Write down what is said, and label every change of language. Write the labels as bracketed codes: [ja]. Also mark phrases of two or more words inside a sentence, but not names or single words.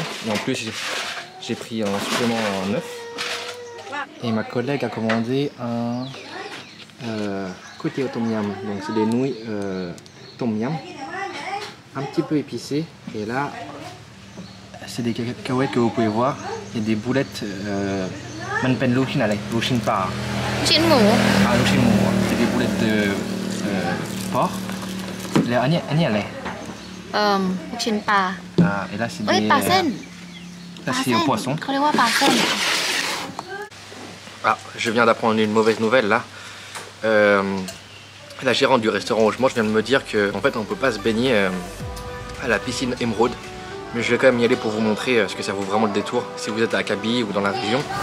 [fr] Et en plus j'ai pris un supplément en œuf. Et ma collègue a commandé un côté au tom yum. Donc c'est des nouilles tom yum. Un petit peu épicé. Et là c'est des cacahuètes que vous pouvez voir. Il y a des boulettes. [th] มันเป็นลูกชิ้น อะไรลูกชิ้นปลา ชิ้นหมู ลูกชิ้นหมู [fr] c'est des boulettes de porc [th] แล้วอันนี้อะไร ลูกชิ้นปลา [fr] et là c'est เอ้ย des [th] ปลาเส้น [fr] ça c'est au poisson [th] เขาเรียกว่าปลาเส้น [fr] je viens d'apprendre une mauvaise nouvelle là. La gérante du restaurant où je mange vient de me dire qu'en fait on peut pas se baigner à la piscine Émeraude. Mais je vais quand même y aller pour vous montrer ce que ça vaut vraiment le détour si vous êtes à Kabylie ou dans la région.